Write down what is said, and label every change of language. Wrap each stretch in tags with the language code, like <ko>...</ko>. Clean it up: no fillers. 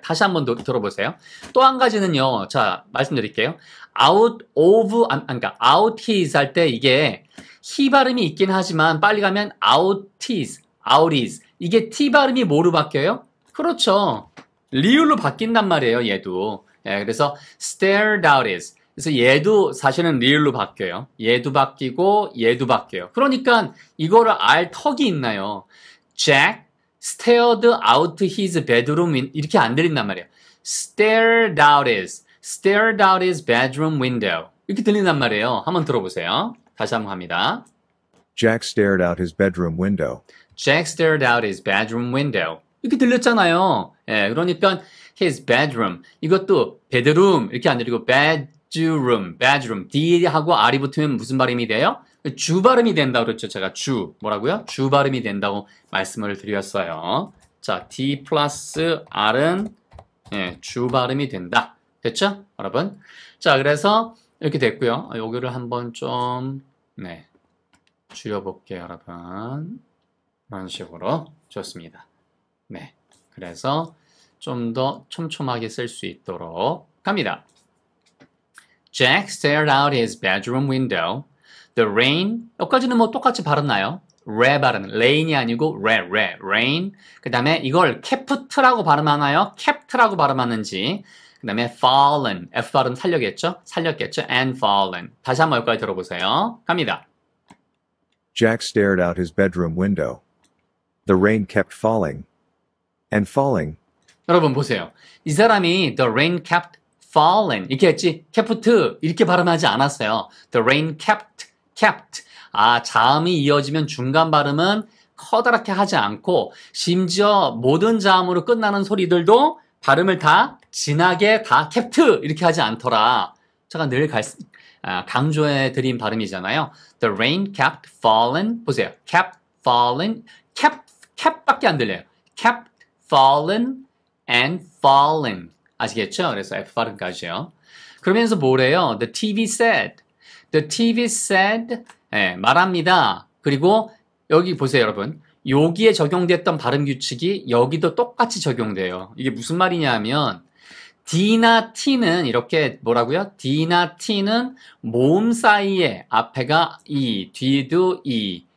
<ko>다시 한번 들어보세요. 또 한 가지는요. 자, 말씀드릴게요.</ko> <en>out of,</en> <ko>그러니까</ko> <en>out is</en> <ko>할 때 이게 he 발음이 있긴 하지만 빨리 가면</ko> <en>out is, out is.</en> <ko>이게 t 발음이 뭐로 바뀌어요? 그렇죠. 리을로 바뀐단 말이에요. 얘도.</ko> <en>예, 그래서 stared out is.</en> <ko>그래서 얘도 사실은 리을로 바뀌어요. 얘도 바뀌고 얘도 바뀌어요. 그러니까 이거를 알 턱이 있나요?</ko> <en>Jack stared out his bedroom</en> <ko>이렇게 안 들린단 말이에요.</ko> <en>stared out his bedroom window</en> <ko>이렇게 들린단 말이에요.</ko> <en>한번 들어보세요. 다시 한번 합니다. Jack stared out his bedroom window. Jack stared out his bedroom window</en> <ko>이렇게 들렸잖아요. 예, 그러니까</ko> <en>his bedroom</en> <ko>이것도 bedroom 이렇게 안 들리고 bedroom, D하고 R이 붙으면 무슨 발음이 돼요? 주 발음이 된다고 그랬죠. 제가 뭐라고요? 주 발음이 된다고 말씀을 드렸어요. 자, D 플러스 R은 예, 주 발음이 된다. 됐죠? 여러분? 자, 그래서 이렇게 됐고요. 여기를 한번 좀 네, 줄여볼게요. 여러분. 이런 식으로 좋습니다. 네, 그래서 좀 더 촘촘하게 쓸 수 있도록 갑니다.</ko> <en>Jack stared out his bedroom window. The rain,</en> <ko>여기까지는 뭐 똑같이 발음나요? 레 발음, rain이 아니고 rain. 그 다음에 이걸 kept,라고 발음하나요? kept라고 발음하는지. 그 다음에 fallen, F 발음 살렸겠죠?</ko> <en>and fallen.</en> <ko>다시 한번 여기까지 들어보세요. 갑니다.</ko> <en>Jack stared out his bedroom window. The rain kept falling and falling.</en> <ko>여러분 보세요. 이 사람이</ko> <en>the rain kept falling</en> <ko>이렇게 했지 kept 이렇게 발음하지 않았어요.</ko> <en>The rain kept.</en> <ko>자음이 이어지면 중간 발음은 커다랗게 하지 않고 심지어 모든 자음으로 끝나는 소리들도 발음을 다 진하게 다 kept 이렇게 하지 않더라. 제가 늘 강조해 드린 발음이잖아요.</ko> <en>The rain kept falling.</en> <ko>보세요.</ko> <en>kept falling.</en> <ko>cap밖에 안 들려요.</ko> <en>kept falling and falling.</en> <ko>아시겠죠? 그래서 F 발음까지요. 그러면서 뭐래요?</ko> <en>The TV said</en> <ko>말합니다. 그리고 여기 보세요, 여러분. 여기에 적용됐던 발음 규칙이 여기도 똑같이 적용돼요. 이게 무슨 말이냐면 D나 T는 이렇게 뭐라고요? D나 T는 모음 사이에 앞에가 E, 뒤도 E.</ko>